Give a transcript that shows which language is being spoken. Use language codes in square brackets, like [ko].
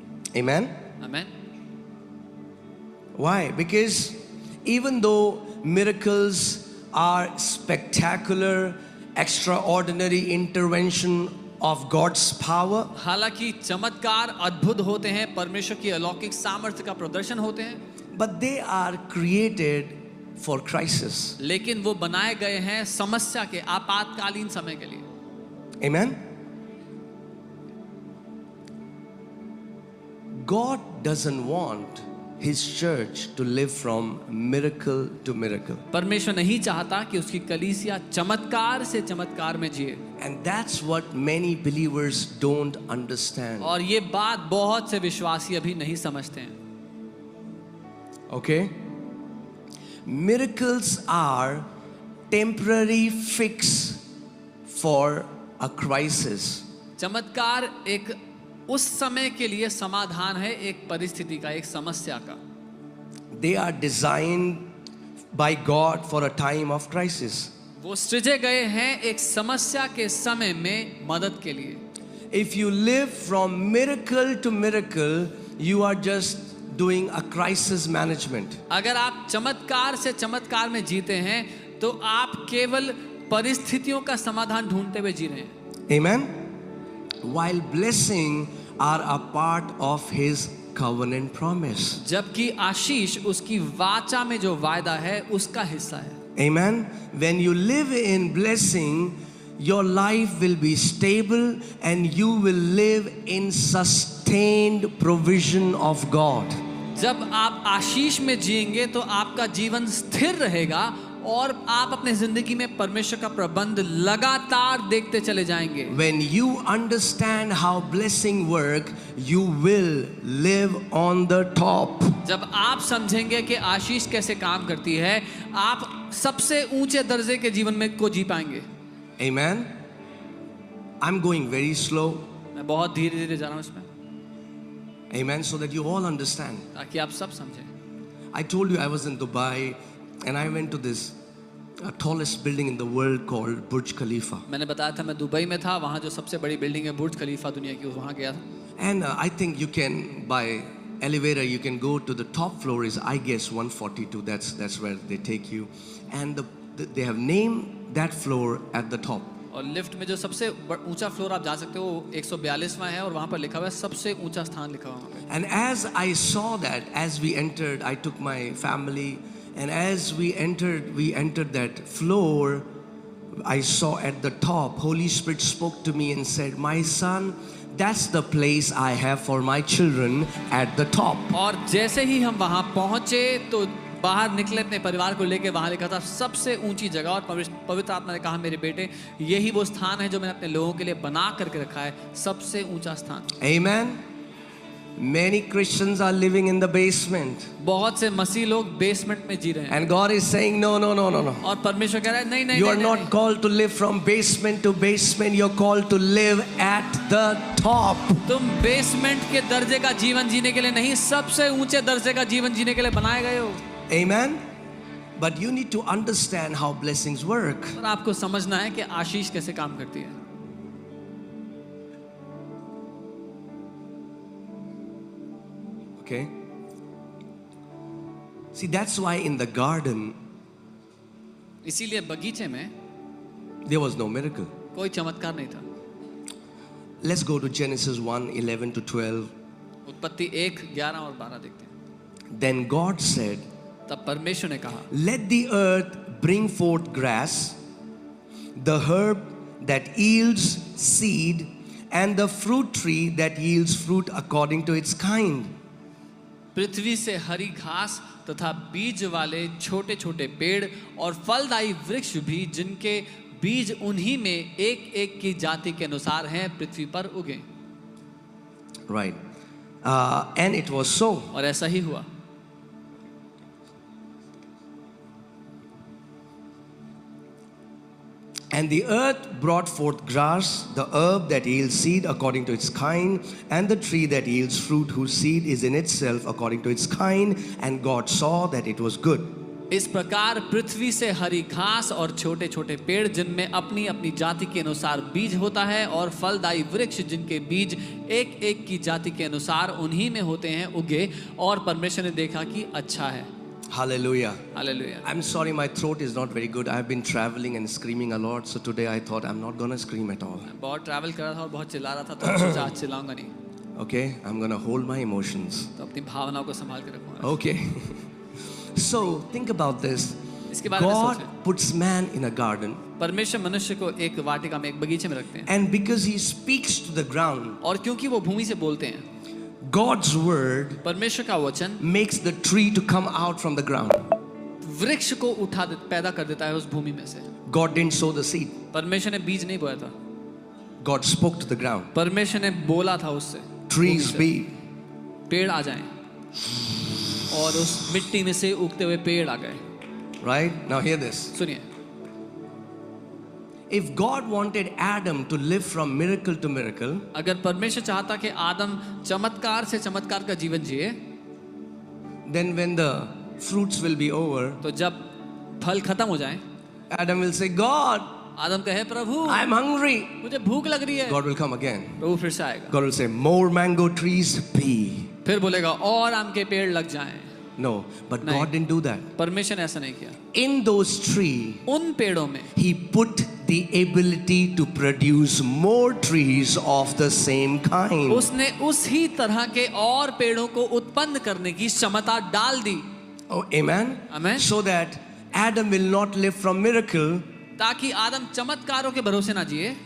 [en] Amen? [hi] Amen. [en] Why? Because even though miracles are spectacular, extraordinary intervention of God's power, [hi] हालांकि चमत्कार अद्भुत होते हैं, परमेश्वर की अलौकिक सामर्थ्य का प्रदर्शन होते हैं, [en] but they are created for crisis. [hi] लेकिन वो बनाए गए हैं समस्या के, आपातकालीन समय के लिए। [en] Amen? God doesn't want His church to live from miracle to miracle. [hi] परमेश्वर नहीं चाहता कि उसकी कलीसिया चमत्कार से चमत्कार में जिए। [en] And that's what many believers don't understand. [hi] और ये बात बहुत से विश्वासी अभी नहीं समझते हैं। [en] Okay? Miracles are temporary fix for a crisis. [hi] चमत्कार एक उस समय के लिए समाधान है, एक परिस्थिति का, एक समस्या का। [en] They are designed by God for a time of crisis. [hi] वो सृजे गए हैं एक समस्या के समय में मदद के लिए। [en] If you live from miracle to miracle, you are just doing a crisis management. [hi] अगर आप चमत्कार से चमत्कार में जीते हैं तो आप केवल परिस्थितियों का समाधान ढूंढते हुए जी रहे हैं। [en] Amen? While blessing are a part of His covenant promise. [hi] जबकि आशीष उसकी वाचा में जो वायदा है उसका हिस्सा है। [en] Amen? When you live in blessing, your life will be stable and you will live in sustained provision of God. [hi] जब आप आशीष में जिएंगे तो आपका जीवन स्थिर रहेगा और आप अपने जिंदगी में परमेश्वर का प्रबंध लगातार देखते चले जाएंगे। [en] When you understand how blessing work, you will live on the top. [hi] जब आप समझेंगे कि आशीष कैसे काम करती है, आप सबसे ऊंचे दर्जे के जीवन में को जी पाएंगे। [en] Amen. I'm going very slow. [hi] मैं बहुत धीरे धीरे जा रहा हूँ इसमें, [en] Amen. So that you all understand. [hi] ताकि आप सब समझें। [en] I told you I was in Dubai and I went to this tallest building in the world called Burj Khalifa. [hi] मैंने बताया था मैं दुबई में था, वहाँ जो सबसे बड़ी बिल्डिंग है बुर्ज खलीफा दुनिया की, वहाँ गया था। [en] And I think you can, by elevator, you can go to the top floor is I guess 142. That's where they take you. And they have named that floor at the top. [hi] और lift में जो सबसे ऊंचा floor आप जा सकते हो 142वां है, और वहाँ पर लिखा हुआ है सबसे ऊंचा स्थान लिखा हुआ है वहाँ पे। [en] And as I saw that, as we entered, I took my family, and as we entered that floor, I saw at the top, Holy Spirit spoke to me and said, "My son, that's the place I have for my children at the top." [hi] और जैसे ही हम वहाँ पहुँचे तो बाहर निकले अपने परिवार को लेके, वहाँ लिखा था सबसे ऊंची जगह, और पवित्र आत्मा ने कहा मेरे बेटे यही वो स्थान है जो मैंने अपने लोगों के लिए बना करके रखा है, सबसे ऊंचा स्थान। [en] Amen. Many Christians are living in the basement. [hi] बहुत से मसीह लोग बेसमेंट में जी रहे हैं, [en] And God is saying, no. [hi] और परमेश्वर कह रहा है नहीं नहीं [en] You are [hi] नहीं, [en] not [hi] नहीं। [en] called to live from basement to basement. You're called to live at the top. [hi] तुम बेसमेंट के दर्जे का जीवन जीने के लिए नहीं, सबसे ऊंचे दर्जे का जीवन जीने के लिए बनाए गए हो। [en] Amen. But you need to understand how blessings work. [hi] और आपको समझना है कि आशीष कैसे काम करती है। [en] Okay? See, that's why in the garden [hi] इसीलिए बगीचे में [en] there was no miracle. [hi] कोई चमत्कार नहीं था। [en] Let's go to Genesis 1:11 to 12. [hi] उत्पत्ति 1:11 और 12 देखते हैं। [en] Then God said, [hi] तब परमेश्वर ने कहा, [en] "Let the earth bring forth grass, the herb that yields seed, and the fruit tree that yields fruit according to its kind." [hi] पृथ्वी से हरी घास तथा बीज वाले छोटे छोटे पेड़ और फलदायी वृक्ष भी, जिनके बीज उन्हीं में एक एक की जाति के अनुसार हैं, पृथ्वी पर उगे। [en] Right. And it was so. [hi] और ऐसा ही हुआ। [en] And the earth brought forth grass, the herb that yields seed according to its kind, and the tree that yields fruit whose seed is in itself according to its kind. And God saw that it was good. [hi] इस प्रकार पृथ्वी से हरी घास और छोटे छोटे पेड़, जिनमें अपनी अपनी जाति के अनुसार बीज होता है, और फलदायी वृक्ष जिनके बीज एक एक की जाति के अनुसार उन्हीं में होते हैं, उगे। और परमेश्वर ने देखा कि अच्छा है। [en] Hallelujah. [hi] Hallelujah. [en] I'm sorry, my throat is not very good. I've been traveling and screaming a lot. So today I thought I'm not gonna scream at all. [hi] बहुत ट्रैवल कर रहा था और बहुत चिल्ला रहा था, तो सोचा आज चिल्लाऊंगा नहीं, [en] Okay? I'm gonna hold my emotions. [hi] तो अपनी भावनाओं को संभाल के रखूंगा। [en] Okay. So think about this. [hi] इसके बारे में [en] God [hi] सोचें। [en] puts man in a garden, [hi] परमेश्वर मनुष्य को एक वाटिका में, एक बगीचे में रखते हैं, [en] and because he speaks to the ground, [hi] और क्योंकि वो भूमि से बोलते हैं, [en] God's word [hi] परमेश्वर का वचन [en] makes the tree to come out from the ground. [hi] वृक्ष को पैदा कर देता है उस भूमि में से। [en] God didn't sow the seed. [hi] परमेश्वर ने बीज नहीं बोया था, [en] God spoke to the ground. [hi] परमेश्वर ने बोला था उससे, [en] Trees be. [hi] पेड़ आ जाएं, और उस मिट्टी में से उगते हुए पेड़ आ गए। [en] Right? Now hear this. [hi] सुनिए, [en] If God wanted Adam to live from miracle to miracle, [hi] अगर परमेश्वर चाहता कि आदम चमत्कार से चमत्कार का जीवन जिए, [en] then when the fruits will be over, [hi] तो जब फल खत्म हो जाए, [en] Adam will say, God, [hi] आदम कहे प्रभु [en] I'm hungry. [hi] मुझे भूख लग रही है, [en] God will come again. [hi] प्रभु फिर से आएगा, [en] God will say, more mango trees be. [hi] फिर बोलेगा और आम के पेड़ लग जाएं। [en] No, but [hi] नहीं। [en] God didn't do that. [hi] परमेश्वर ने ऐसा नहीं किया। [en] In those trees, [hi] उन पेड़ों में [en] He put the ability to produce more trees of the same kind. [hi] उसने उसी तरह के और पेड़ों को उत्पन्न करने की क्षमता डाल दी। [en] Oh, amen? Amen. So that Adam will not live from miracle. [hi] ताकि आदम चमत्कारों के भरोसे ना जिए,